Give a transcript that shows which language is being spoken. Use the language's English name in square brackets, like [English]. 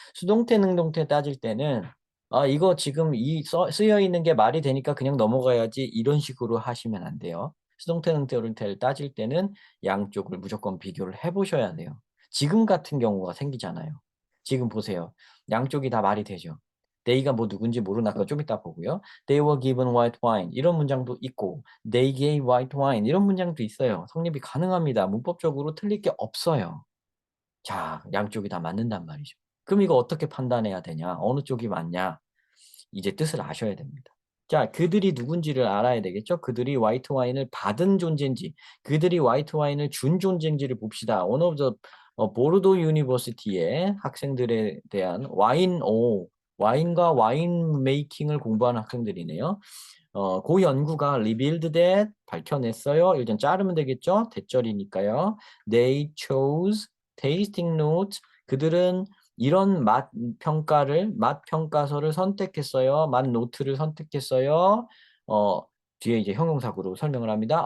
[Korean] 수동태, 능동태 따질 때는 이거 지금 쓰여 있는 게 말이 되니까 그냥 넘어가야지 이런 식으로 하시면 안 돼요. 수동태, 능동태를 따질 때는 양쪽을 무조건 비교를 해 보셔야 돼요. 지금 같은 경우가 생기잖아요. 지금 보세요. 양쪽이 다 말이 되죠. they가 뭐 누군지 모르나 그거 좀 이따 보고요. [English] They were given white wine [Korean] 이런 문장도 있고 [English] they gave white wine [Korean] 이런 문장도 있어요. 성립이 가능합니다. 문법적으로 틀릴 게 없어요. 자, 양쪽이 다 맞는단 말이죠. 그럼 이거 어떻게 판단해야 되냐? 어느 쪽이 맞냐? 이제 뜻을 아셔야 됩니다. 자, 그들이 누군지를 알아야 되겠죠? 그들이 화이트 와인을 받은 존재인지, 그들이 화이트 와인을 준 존재인지를 봅시다. [English] One of the [Korean] 보르도 유니버시티의 학생들에 대한 와인과 와인 메이킹을 공부하는 학생들이네요. 그 연구가 [English] revealed that [Korean] 밝혀냈어요. 일단 자르면 되겠죠? 대절이니까요. [English] They chose tasting notes. [Korean] 그들은 이런 맛 평가서를 선택했어요. 맛 노트를 선택했어요. 어, 뒤에 이제 형용사구로 설명을 합니다.